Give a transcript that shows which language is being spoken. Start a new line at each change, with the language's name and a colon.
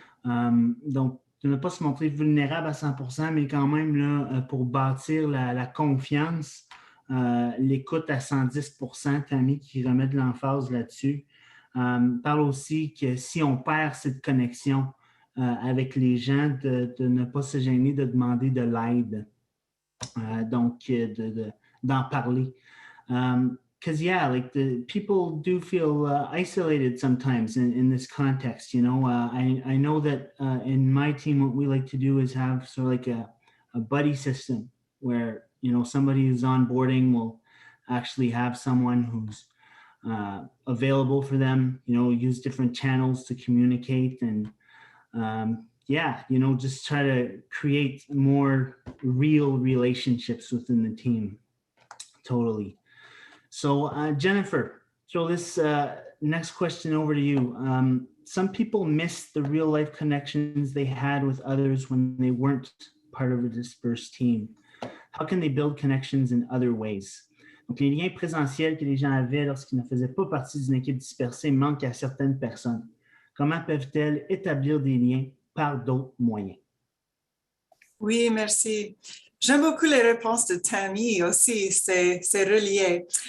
French: Donc, de ne pas se montrer vulnérable à 100%, mais quand même, là, pour bâtir la confiance, l'écoute à 110%, Tammy qui remet de l'emphase là-dessus, parle aussi que si on perd cette connexion avec les gens, de ne pas se gêner de demander de l'aide, donc d'en parler.
English: yeah, like the people do feel isolated sometimes in this context. You know, I know that in my team, what we like to do is have sort of like a buddy system where, you know, somebody who's onboarding will actually have someone who's available for them, you know, use different channels to communicate and yeah, you know, just try to create more real relationships within the team. Totally. So Jennifer, throw this next question over to you. Some people miss the real life connections they had with others when they weren't part of a dispersed team. How can they build connections in other ways?
French: Donc, les liens présentiels que les gens avaient lorsqu'ils ne faisaient pas partie d'une équipe dispersée manquent à certaines personnes. Comment peuvent-elles établir des liens par d'autres moyens? Oui, merci. J'aime beaucoup les réponses de Tammy aussi, c'est relié.